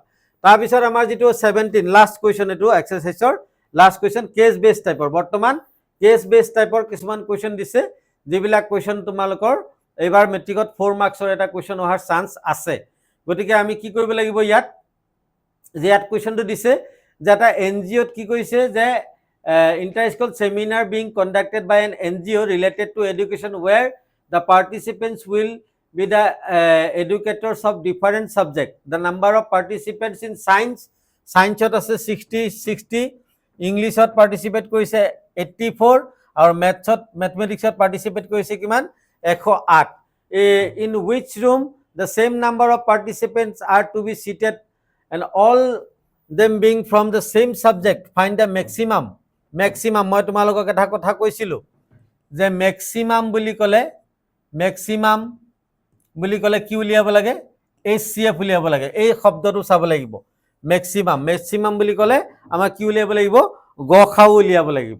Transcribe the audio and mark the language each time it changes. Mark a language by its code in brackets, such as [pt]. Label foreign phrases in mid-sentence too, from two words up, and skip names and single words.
[as] তাৰপিছত আমাৰ যিটো 17 [en] last question, [as] এইটো এক্সাৰচাইজৰ [en] last question case base [as] টাইপৰ। বৰ্তমান [en] case base [as] টাইপৰ কিছুমান কুৱেশ্যন দিছে, যিবিলাক কুৱেশ্যন তোমালোকৰ এইবাৰ মেট্ৰিকত 4 মাৰ্কছৰ এটা কুৱেশ্যন অহাৰ চান্স আছে। গতিকে আমি কি কৰিব লাগিব, ইয়াত কুৱেশ্যনটো দিছে যে এটা NGOত কি কৈছে যে [en] inter-school seminar being conducted by an NGO related to education where the participants will be the educators of different subject. The number of participants in science [as] আছে 60, ইংলিছত পাৰ্টিচিপেট কৰিছে 84, আৰু মেথমেটিক্সত পাৰ্টিচিপেট কৰিছে কিমান 108। [en] In which room the same number of participants are to be seated and all them being from the same subject, find the maximum। [as] মই তোমালোকক এটা কথা কৈছিলোঁ যে মেক্সিমাম বুলি ক'লে কি উলিয়াব লাগে HCF উলিয়াব লাগে। এই শব্দটো চাব লাগিব, মেক্সিমাম বুলি ক'লে আমাৰ কি উলিয়াব লাগিব গসাউ উলিয়াব লাগিব।